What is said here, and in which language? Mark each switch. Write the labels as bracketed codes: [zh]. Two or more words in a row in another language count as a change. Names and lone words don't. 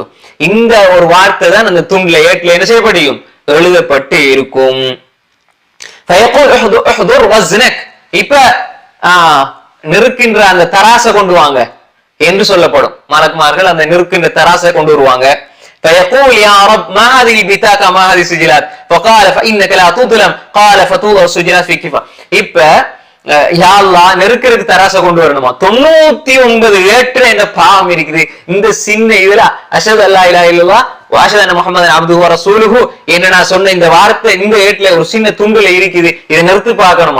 [ta] இந்த ஒரு வார்த்தை தான் அந்த துண்டுல ஏட்ல என்ன செய்யப்படும், எழுதப்பட்டு இருக்கும். [ar] فيقول احضر وزنك, [ta] இப்ப நெருக்கின்ற அந்த தராசை கொண்டு வாங்க என்று சொல்லப்படும். மலக்குமார்கள் அந்த நெருக்கின்ற தராசை கொண்டு வருவாங்க. [ar] فيقول يا رب ما هذه البطاقة ما هذه السجلات فقال فإنك لا تظلم قال فتوضع السجلات في كفة. [ta] இப்ப [ar] يا الله [ta] நெருக்கிறதுக்கு தராசை கொண்டு வரணுமா, 99 ஏற்ற இந்த பாவம் இருக்குது, இந்த சின்ன இதுல [ar] أشهد أن لا إله إلا الله وأشهد أن محمدا عبده ورسوله [ta] என்று நான் சொன்ன இந்த வார்த்தை இந்த ஏட்ல ஒரு சின்ன துண்டுல இருக்குது, இதை நிறுத்து பார்க்கணுமா?